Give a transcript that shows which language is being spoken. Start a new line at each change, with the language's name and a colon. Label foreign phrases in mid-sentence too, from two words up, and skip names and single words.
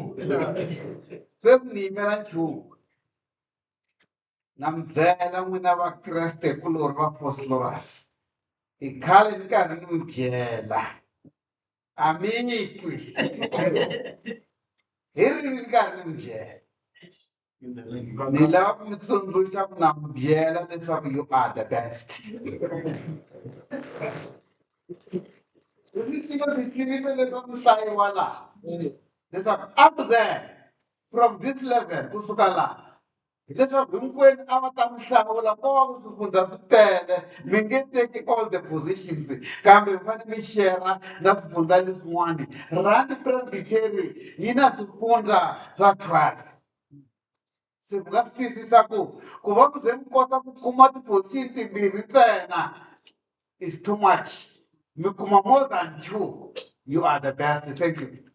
Tsonga: Sweswi ni yimela nchumu. Na mi byela n'wina vakreste kulorhi va Phosphorus. I khale ni karhi ni mi byela. A mi twi. Hi rini ni karhi ni mi byela. Ni lava ku mi tsundzuxa ku na mi byela leswaku
English: you are the best.
Tsonga: Leswi swi tivisa leswaku hlayiwa laha. Leswaku
English: up there from this level
Tsonga: kusuka laha. Leswaku hinkwenu a va ta mi hlawula ko va ku swifundza swi tele mi nge teki
English: all the positions
Tsonga: kambe mi fanele mi share na swifundza leswin'wani. Rand Presbytery yi na swifundza swa 12. Se mi nga swi twisisa ku va ku ze mi kota ku kuma tiposition timbirhi ntsena
English: is too much.
Tsonga: Mi kuma
English: more than 2. You are the best. Thank you.